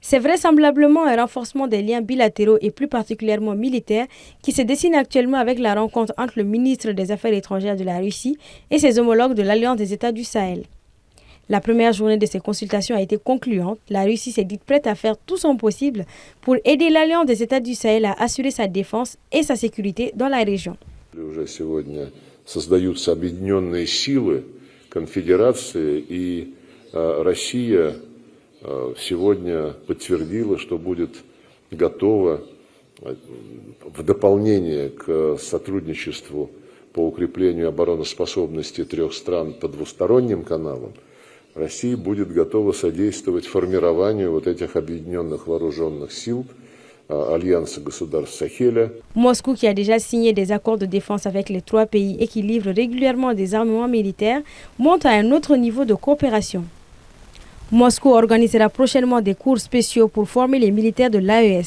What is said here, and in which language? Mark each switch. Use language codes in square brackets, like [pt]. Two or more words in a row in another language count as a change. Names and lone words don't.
[fr] C'est vraisemblablement un renforcement des liens bilatéraux et plus particulièrement militaires qui se dessine actuellement avec la rencontre entre le ministre des Affaires étrangères de la Russie et ses homologues de l'Alliance des États du Sahel. La première journée de ces consultations a été concluante. La Russie s'est dite prête à faire tout son possible pour aider l'Alliance des États du Sahel à assurer sa défense et sa sécurité dans la région. [ru] Уже сегодня создаются объединенные силы конфедерации, и Россия сегодня подтвердила, что будет готова в дополнение к сотрудничеству по укреплению обороноспособности трех стран по двусторонним каналам. Россия будет готова содействовать формированию вот этих объединенных вооруженных сил Alliance gosoudarstv Sahel. [fr] Moscou, qui a déjà signé des accords de défense avec les trois pays et qui livre régulièrement des armements militaires, monte à un autre niveau de coopération. Moscou organisera prochainement des cours spéciaux pour former les militaires de l'AES.